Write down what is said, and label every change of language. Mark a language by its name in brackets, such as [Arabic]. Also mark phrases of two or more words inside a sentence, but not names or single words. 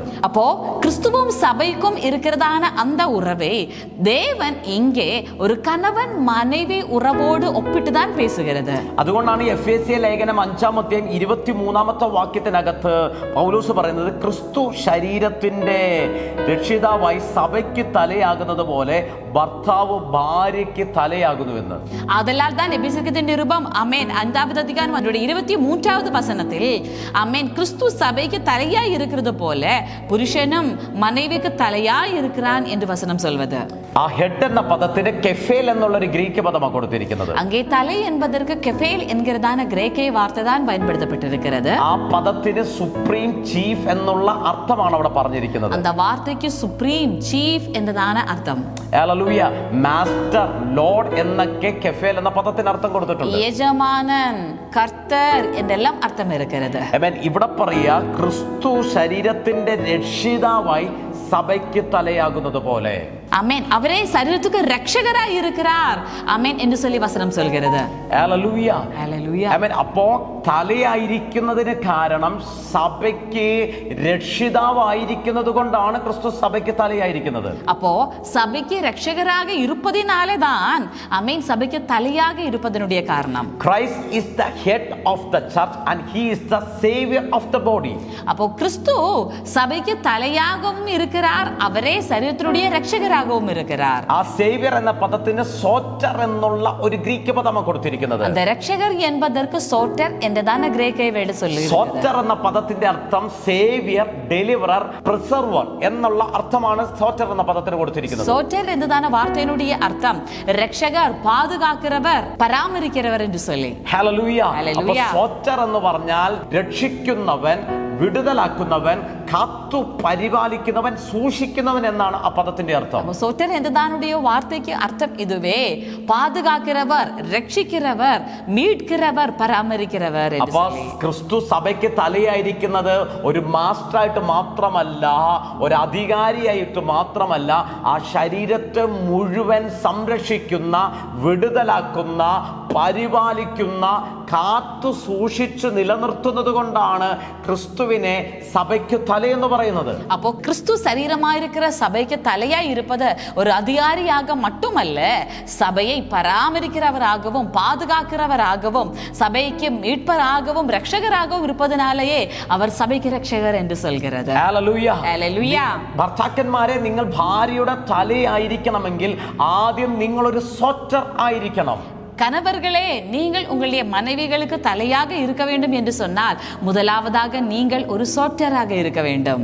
[Tamil] அப்போ கிறிஸ்துவும் சபைக்கும் இருக்கிறதான அந்த உறவை தேவன் இங்கே ஒரு கணவன் மனைவி உறவோடு ஒப்பிட்டு தான் பேசுகிறது. [Malayalam] അതുകൊണ്ടാണ് എഫേസ്യ ലേഖനം 5-ാം അധ്യായം 23-ാമത്തെ വാക്യത്തിനകത്ത് പൗലോസ് പറയുന്നത്, ക്രിസ്തു ശരീരത്തിന്റെ രക്ഷിതാവായി സഭയ്ക്ക് തലയാകുന്നത് പോലെ ഭർത്താവ് ഭാര്യയ്ക്ക് തലയാകുന്നുവെന്ന്. [Tamil] அதனால் தான் எபேசியருக்கு நிருபம் ஆமென் 5வது அதிகாரம் அதனுடைய 23வது வசனத்தில் ஆமென் கிறிஸ்து சபைக்கு தலை தலையாய் இருக்கிறது போல புருஷனும் மனைவிக்கு தலையாய் இருக்கிறான் என்று வசனம் சொல்வது. [Malayalam] ആ ഹെഡ് എന്ന പദത്തിന് കെഫേൽ എന്നുള്ള ഒരു ഗ്രീക്ക് പദമാണ് കൊടുത്തിരിക്കുന്നത്. [Tamil] அங்கே தலை என்பதற்கு கெஃபேல் என்கிறதான கிரேக்க வார்த்தை தான் பயன்படுத்தப்பட்டிருக்கிறது. [Malayalam] ആ പദത്തിന് [English] Supreme Chief [Malayalam] എന്നുള്ള അർത്ഥമാണ് അവിടെ പറഞ്ഞിരിക്കുന്നത്. [Tamil] அந்த வார்த்தைக்கு [English] Supreme Chief [Tamil] என்றதான அர்த்தம். [Malayalam] ഹല്ലേലൂയ. [English] Master, Lord [Malayalam] എന്നൊക്കെ കെഫേൽ എന്ന പദത്തിന് അർത്ഥം കൊടുത്തിട്ടുണ്ട്. യജമാനൻ, കർത്തർ എന്നെല്ലാം അർത്ഥം இருக்கிறது. ആമേൻ. ഇവിടെ പറയാ ക്രിസ്തു ശരീരത്തിന്റെ രക്ഷിതാവായി സഭയ്ക്ക് തലയാകുന്നത് പോലെ. [Tamil] ஆமென். அவரே சரீரத்துக்கு ரட்சகராய் இருக்கிறார். ஆமென் என்று சொல்லி வசனம் சொல்கிறது. [Malayalam] ഹല്ലേലൂയ. ഹല്ലേലൂയ. ആമേൻ. അപ്പോ തലയായിരിക്കുന്നതിന് കാരണം സഭയ്ക്ക് രക്ഷിതാവായിരിക്കുന്നത് കൊണ്ടാണ് ക്രിസ്തു സഭയ്ക്ക് തലയായിരിക്കുന്നത്. [Tamil] அப்போ சபைக்கு ரட்சகராக இருப்பதினாலே தான் ஆமென் சபைக்கு தலையாக இருப்பதனுடைய காரணம். [English] Christ is the head of the church and he is the savior of the body. [Tamil] அப்போ கிறிஸ்து சபைக்கு தலையாகவும் இருக்கிறார், அவரே சரீரத்தினுடைய ரட்சகராகவும் இருக்கிறார். [Malayalam] ആ സേവിയർ എന്ന പദത്തിന് സോറ്റർ എന്നുള്ള ഒരു ഗ്രീക്ക് പദമാണ് കൊടുത്തിരിക്കുന്നത്. [Tamil] அந்த ரட்சகர் என்பதற்கு சோட்டர் என்றதான கிரேக்க வேர்ഡ് சொல்லுகிறது. [Malayalam] സോറ്റർ എന്ന പദത്തിന്റെ അർത്ഥം [English] Saviour, Deliverer, Preserver [Malayalam] എന്നുള്ള അർത്ഥമാണ് സോറ്റർ എന്ന പദത്തിന് കൊടുത്തിരിക്കുന്നത്. [Tamil] சோட்டர் என்றதான வார்த்தையினுடைய அர்த்தம் ரட்சகர், பாதுகாக்கிறவர், பராமரிக்கிறவர் என்று சொல்லி. [Malayalam] ഹല്ലേലൂയ. അപ്പോൾ ഹല്ലേലൂയ. സോറ്റർ എന്ന് പറഞ്ഞാൽ രക്ഷിക്കുന്നവൻ, വിടുതലാക്കുന്നവൻ, കാത്തു പരിപാലിക്കുന്നവൻ, സൂക്ഷിക്കുന്നവൻ എന്നാണ് ആ പദത്തിന്റെ അർത്ഥം. [Tamil] சோட்டர் என்றதானுடைய வார்த்தைக்கு அர்த்தம் இதுவே, பாதுகாக்கிறவர், ரட்சிக்கிறவர், மீட்கிறவர், பராமரிக்கிறவர் என்று [Malayalam] അപ്പൊ [Tamil] சொல்லி. [Malayalam] ക്രിസ്തു സഭയ്ക്ക് തലയായിരിക്കുന്നത് ഒരു മാസ്റ്ററായിട്ട് മാത്രമല്ല, ഒരു അധികാരിയായിട്ട് മാത്രമല്ല, ആ ശരീരത്തെ മുഴുവൻ സംരക്ഷിക്കുന്ന, വിടുതലാക്കുന്ന, പരിപാലിക്കുന്ന, കാത്തു സൂക്ഷിച്ചു നിലനിർത്തുന്നത് കൊണ്ടാണ് ക്രിസ്തുവിനെ സഭയ്ക്ക് തലയെന്ന് പറയുന്നത്. [Tamil] அப்போ கிறிஸ்து சரீரமாயிருக்கிற சபைக்கு தலையாய் இருப்பது ஒரு அதிகாரியாக மட்டுமல்ல, சபையை பராமரிக்கிறவராகவும் பாதுகாக்கிறவராகவும் சபைக்கு மீட்பராகவும் ரட்சகராகவும் இருப்பதனாலேயே அவர் சபைக்கு ரட்சகர் என்று சொல்கிறது. [Malayalam] ഹല്ലേലൂയ. ഹല്ലേലൂയ. ഭർത്താക്കന്മാരെ, നിങ്ങൾ ഭാര്യയുടെ തലയായിരിക്കണമെങ്കിൽ ആദ്യം നിങ്ങളൊരു സോറ്റർ ആയിരിക്കണം. [Tamil] கணவர்களே, நீங்கள் உங்களுடைய மனைவிகளுக்கு தலையாக இருக்க வேண்டும் என்று சொன்னால் முதலாவதாக நீங்கள் ஒரு சோட்டராக இருக்க வேண்டும்.